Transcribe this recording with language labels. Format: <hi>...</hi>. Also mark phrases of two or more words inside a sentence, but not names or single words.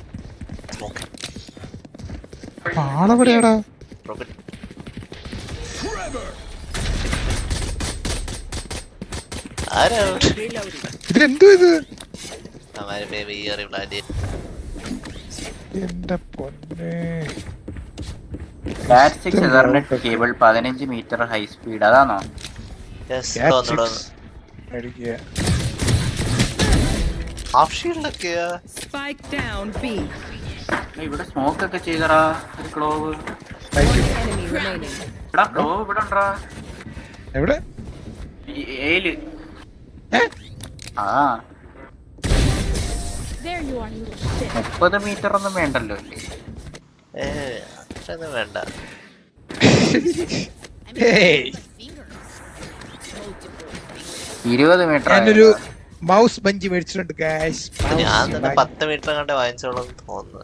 <ml>ആളെവിടെയാടാ? ആരാ ഇതിലെന്തോ ഇത്</ml> <hi>हमारे पे भी ये रिप्लाई दे</hi> <ml>എന്റെ പൊന്നെ</ml> <en>Cat 6 Ethernet cable 15 meter high speed</en> <ml>അതാണോ? യെസ് Cat തോന്നുന്നു 6 മേടിക്കുക.</ml> <en>half shield</en> <ml>ഒക്കെയാ</ml> <en>Spike down B.</en> <ml>ഇവിടെ സ്മോക്ക് ഒക്കെ ചെയ്തറാ ഒരു ക്ലോവ്.</ml> <en>Enemy remaining.</en> <ml>എടാ ക്ലോവ് ഇവിടെ ഉണ്ടാ എവിടെ ഏല്. ഏ? ആ</ml> <en>There you are, you little shit.</en> <ml>30 മീറ്റർ ഒന്നും വേണ്ടല്ലോ അല്ലേ? അത്രയൊന്നും വേണ്ട. ഏയ് 20 മീറ്റർ. ഞാനൊരു</ml> <en>mouse bungee</en> <ml>മേടിച്ചിട്ടുണ്ട് ഗൈസ്. ഞാൻ തന്നെ 10 മീറ്റർ കണ്ടേ വാങ്ങിച്ചോളൂ തോന്നുന്നു.</ml>